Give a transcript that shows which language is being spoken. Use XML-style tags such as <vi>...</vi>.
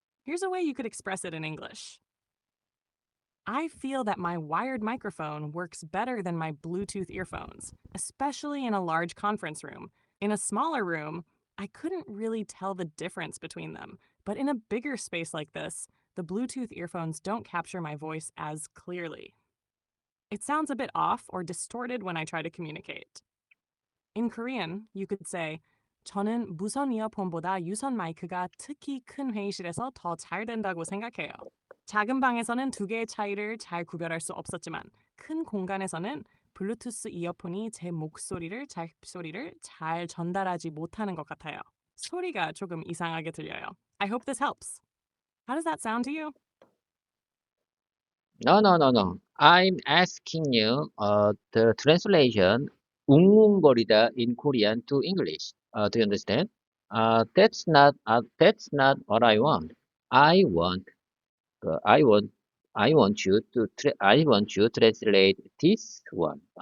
<en>Here's a way you could express it in English. I feel that my wired microphone works better than my Bluetooth earphones, especially in a large conference room. In a smaller room, I couldn't really tell the difference between them, but in a bigger space like this, the Bluetooth earphones don't capture my voice as clearly. It sounds a bit off or distorted when I try to communicate. In Korean, you could say,</en> <ko>저는 무선 이어폰보다 유선 마이크가 특히 큰 회의실에서 더 잘 된다고 생각해요. 작은 방에서는 두 개의 차이를 잘 구별할 수 없었지만 큰 공간에서는 블루투스 이어폰이 제 소리를 잘 전달하지 못하는 것 같아요. 소리가 조금 이상하게 들려요.</ko> <en>I hope this helps. How does that sound to you? No. I'm asking you the translation 웅웅거리다 in Korean to English. Do you understand? That's not what I want. I want uh, I want I want you to translate this one.</en>